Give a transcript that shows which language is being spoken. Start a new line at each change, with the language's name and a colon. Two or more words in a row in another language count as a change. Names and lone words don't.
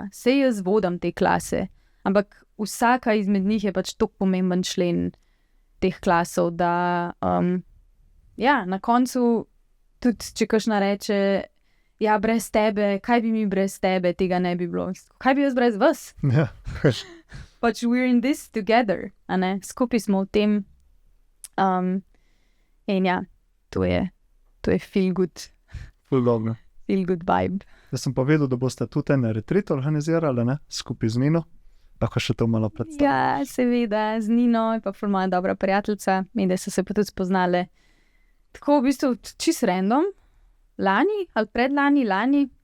Slovenian: Sej jaz vodim te klase, ampak vsaka izmed njih je pač tako pomemben člen teh klasov, da ja, na koncu tudi, če kakšna reče, ja, brez tebe, kaj bi mi brez tebe, tega ne bi bilo. Kaj bi jaz brez vas? Ja. Pač
English: we're in this together,
Slovenian: a ne? Skupaj smo v tem. In ja, to je
English: feel good.
Slovenian: Ful dobro.
English: Feel good vibe.
Slovenian: Jaz sem pa vedel, da boste tudi en retreat organizirali, ne? Skupaj z Nino. lahko še to malo predstavim. Ja, seveda, z Nino je pa ful moja dobra prijateljica, in da so se pa tudi spoznale. Tako v bistvu čist random, lani ali predlani, lani.